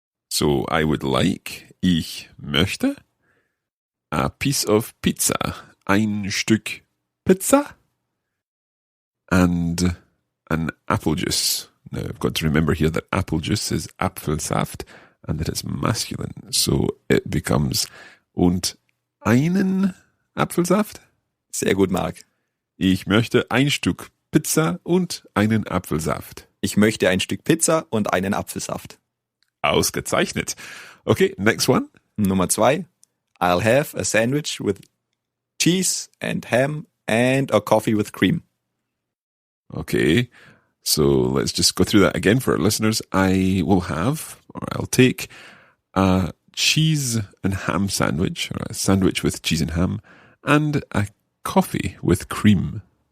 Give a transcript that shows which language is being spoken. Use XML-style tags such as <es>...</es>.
<en>So I would like,</en> <de>ich möchte,</de> <en>a piece of pizza,</en> <de>ein Stück Pizza,</de> <en>and an apple juice. Now I've got to remember here that apple juice is Apfelsaft and that it's masculine. So it becomes</en> <de>und einen Apfelsaft. Sehr gut, Mark. Ich möchte ein Stück Pizza und einen Apfelsaft. Ich möchte ein Stück Pizza und einen Apfelsaft. Ausgezeichnet.</de> <en>Okay, next one.</en> <de>Nummer 2.</de> <en>I'll have a sandwich with cheese and ham and a coffee with cream. Okay, so let's just go through that again for our listeners. I will have, or I'll take, a cheese and ham sandwich, or a sandwich with cheese and ham, and a coffee with cream.</en>